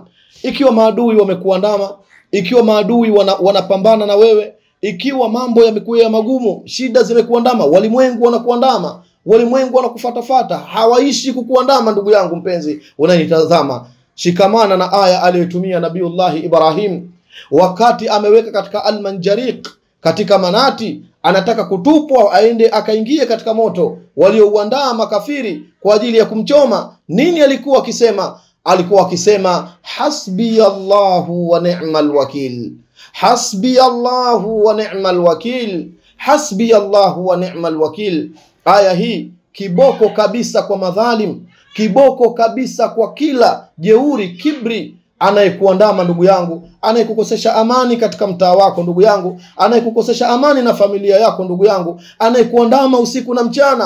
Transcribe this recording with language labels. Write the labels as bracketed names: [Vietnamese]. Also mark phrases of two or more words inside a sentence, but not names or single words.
[Swahili] Ikiwa maadui wamekuandama, ikiwa maadui wanapambana na wewe, ikiwa mambo yamekuwa magumu, shida zimekuandama, walimwengu wanakuandama, walimwengu wanakufatafata, hawaishi kukuandama ndugu yangu mpenzi unanitazama, shikamana na aya aliyotumia Nabiullahi Ibrahim wakati ameweka katika al-manjariq, katika manati, anataka kutupwa aende akaingie katika moto waliouandaa makafiri kwa ajili ya kumchoma. Nini alikuwa akisema? Alikuwa akisema [Arabic] حسبي الله ونعم الوكيل, حسبي الله ونعم الوكيل, حسبي الله ونعم الوكيل. [Swahili] Aya hii kiboko kabisa kwa madhalim, kiboko kabisa kwa kila jeuri, kibri anayekuandama ndugu yangu, anayekukosesha amani katika mtaa wako ndugu yangu, anayekukosesha amani na familia yako ndugu yangu, anayekuandama usiku na mchana.